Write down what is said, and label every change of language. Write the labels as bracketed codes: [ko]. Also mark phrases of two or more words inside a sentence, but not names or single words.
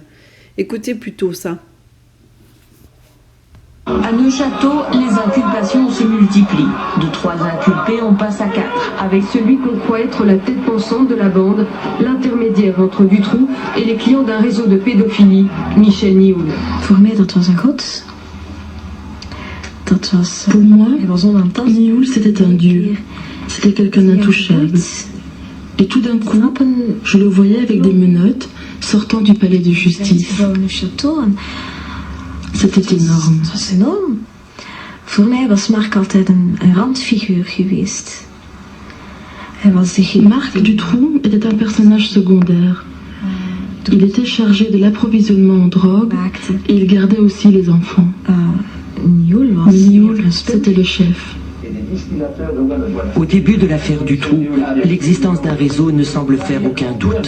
[fr] Écoutez plutôt ça. À Neuchâteau, les inculpations se multiplient. De 3 inculpés, on passe à 4, avec celui qu'on croit être la tête pensante de la bande, l'intermédiaire entre Dutroux et les clients d'un réseau de pédophilie, Michel Nioul. [nl] Voor mij, dat was een god. [fr] Pour moi, Nioul, c'était un dieu. C'était quelqu'un d'intouchable. Et tout d'un coup, je le voyais avec des menottes sortant du palais de justice. C'était énorme. [nl] Dat was enorm. Voor mij was Marc altijd een randfiguur geweest. Hij was de [fr] Marc Dutroux était un personnage secondaire. Il était chargé de l'approvisionnement en drogue et il gardait aussi les enfants. Nioul, c'était le chef. Au début de l'affaire Dutroux, l'existence d'un réseau ne semble faire aucun doute.